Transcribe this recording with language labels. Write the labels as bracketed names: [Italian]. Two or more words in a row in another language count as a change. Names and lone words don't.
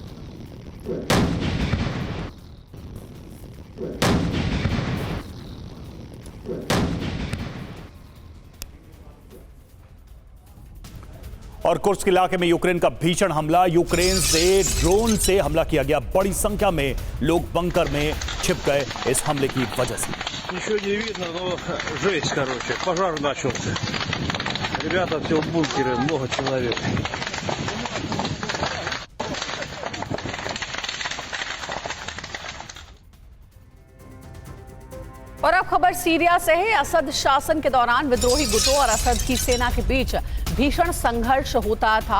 [Hindi] और कुर्स्क इलाके में यूक्रेन का भीषण हमला। यूक्रेन से ड्रोन से हमला किया गया। बड़ी संख्या में लोग बंकर में छिप गए इस हमले की वजह से। [Russian] Ничего не видно, но жесть, короче. Пожар начался. Ребята все в бункере, много человек. [Hindi] और अब खबर सीरिया से है। असद शासन के दौरान विद्रोही गुटों और असद की सेना के बीच भीषण संघर्ष होता था।